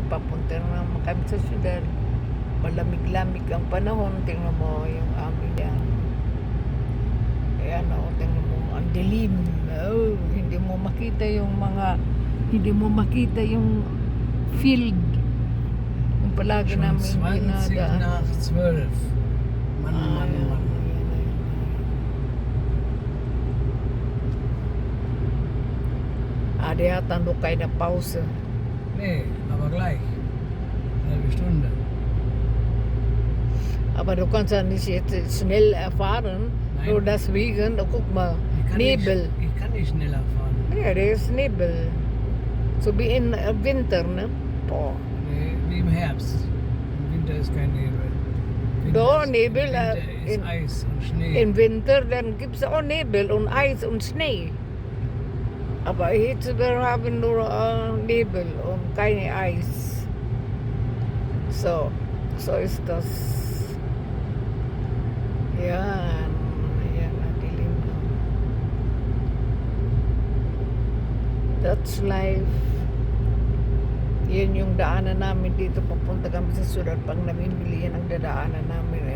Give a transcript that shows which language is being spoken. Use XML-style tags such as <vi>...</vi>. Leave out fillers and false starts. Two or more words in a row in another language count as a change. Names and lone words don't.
<tl>Papunta na naman kami sa syudad. Malamig-lamig ang panahon. Tingnan mo yung amin yan. Ayan o, tingnan mo. Ang dilim. Oh, hindi mo makita yung field. Yung palagi</tl> <de>Schon</de> <tl>namin</tl> <de>20</de> <tl>dinadaan.</tl> <de>nach 12. Mann.</de> <tl>Ada yata kayo na pause.</tl> <de>Nee, aber gleich. Eine halbe Stunde. Aber du kannst ja nicht jetzt schnell fahren, Nein. nur deswegen, guck mal, Ich Nebel. Ich kann nicht schneller fahren. Ja, der ist Nebel. So wie in Winter, ne? Boah. Nee, wie im Herbst. Im Winter ist kein Nebel. Doch, Im Nebel, Winter ist in- Eis und Schnee. Im Winter, dann gibt es auch Nebel und Eis und Schnee. Aber jetzt wir haben nur Nebel und keine Eis. So ist das.</de> <tl>Yan. Yan, dilim na.</tl> <en>That's life.</en> <tl>Yan yung daanan namin dito. Papunta kami sa syudad. Pag namimili yan ang dadaanan namin.</tl>